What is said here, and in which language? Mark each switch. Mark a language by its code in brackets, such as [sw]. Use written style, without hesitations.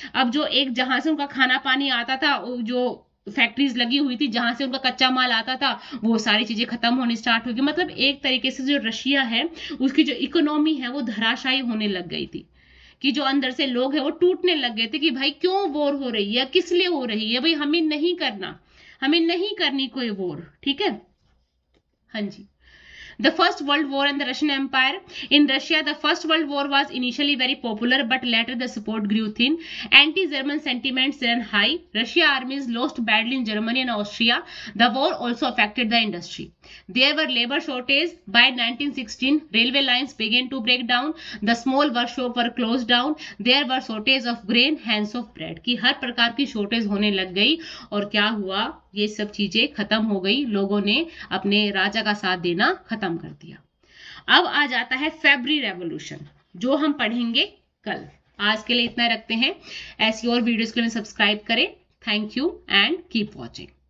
[hi] अब जो एक जहां से उनका खाना पानी आता था, जो फैक्ट्रीज लगी हुई थी जहां से उनका कच्चा माल आता था, वो सारी चीजें खत्म होनी स्टार्ट हो गई। मतलब एक तरीके से जो रशिया है उसकी जो इकोनॉमी है वो धराशायी होने लग गई थी, कि जो अंदर से लोग हैं वो टूटने लग गए थे कि भाई क्यों वॉर हो रही है, किस लिए हो रही है, भाई हमें नहीं करना, हमें नहीं करनी कोई वॉर, ठीक है। हाँ जी। [en] The First World War and the Russian Empire. In Russia, the First World War was initially very popular, but later the support grew thin. Anti-German sentiments ran high. Russian armies lost badly in Germany and Austria. The war also affected the industry. There were labor shortages. By 1916, railway lines began to break down. The small workshops were closed down. There were shortage of grain, hands of bread. [hi] कि हर प्रकार की shortage होने लग गई, और क्या हुआ, ये सब चीजें खत्म हो गई, लोगों ने अपने राजा का साथ देना खत्म कर दिया। अब आ जाता है फेब्रुअरी रेवोल्यूशन, जो हम पढ़ेंगे कल। आज के लिए इतना रखते हैं, ऐसी और वीडियोस के लिए सब्सक्राइब करें। [en] Thank you and keep watching.